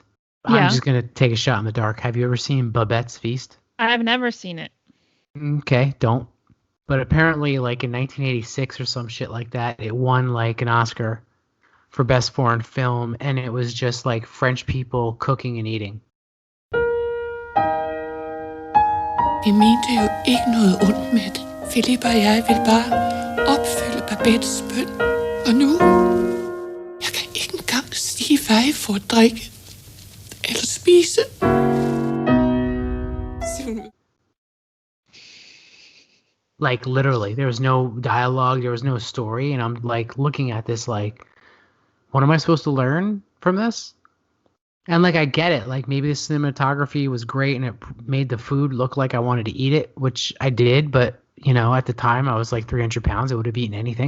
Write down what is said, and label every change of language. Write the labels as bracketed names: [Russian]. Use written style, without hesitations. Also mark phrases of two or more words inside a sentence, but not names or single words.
[English] I'm just going to take a shot in the dark. Have you ever seen Babette's Feast? I've never seen it. Okay, don't. But apparently like in 1986 or some shit like that, it won like an Oscar for Best Foreign Film, and it was just like French people cooking and eating. [Danish] Vi mente jo ikke noget ondt med det. Philip og jeg ville bare opfylde Babettes bøn. Og nu, jeg kan ikke engang sige, hvad I får at drikke eller spise. [English] Like literally, there was no dialogue, there was no story, and I'm like looking at this like, what am I supposed to learn from this? And like I get it, like maybe the cinematography was great and it made the food look like I wanted to eat it, which I did, but you know, at the time I was like 300 pounds, I would have eaten anything.